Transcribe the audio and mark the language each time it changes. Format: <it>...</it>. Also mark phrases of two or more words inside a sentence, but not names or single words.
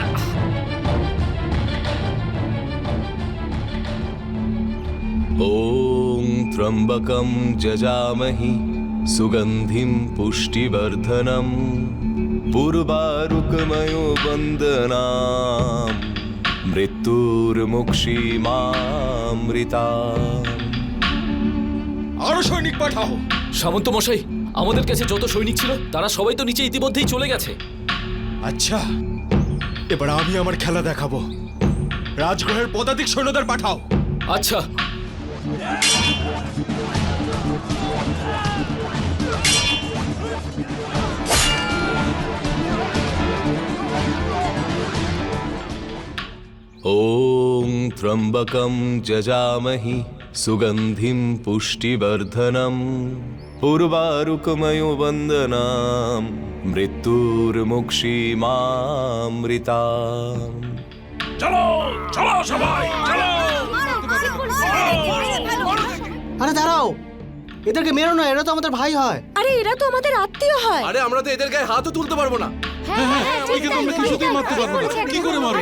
<sa>ॐ त्र्यम्बकं जजामहि सुगन्धिं पुष्टिवर्धनम् पूर्वारुकमयो वन्दनाम् मृत्युर्मुक्षीमामृताम्।</sa> <bn>আরো সৈনিক পাঠাও। সামন্ত মশাই, আমাদের কাছে যত সৈনিক ছিল তারা সবাই তো নিচে ইতিমধ্যেই চলে গেছে। আচ্ছা, এবার আমি আমার খেলা দেখাবো। রাজগ্রহের পদাতিক সৈন্যদের পাঠাও। আচ্ছা।</bn> <sa>ॐ त्र्यम्बकं जजामहि सुगन्धिं पुष्टिवर्धनम् पूर्वारुकमयो वन्दनाम् मृत्युर्मुक्षीमामृताम्।</sa> <bn>চলো চলো সবাই চলো! আরে দাঁড়াও, এদেরকে মেরো না, এরা তো আমাদের ভাই হয়। আরে এরা তো আমাদের আত্মীয় হয়। আরে আমরা তো এদের গায়ে হাতও তুলতে পারবো না। একে তো আমরা কিছুতেই মারতে পারবো না। কি করে মারবো?</bn>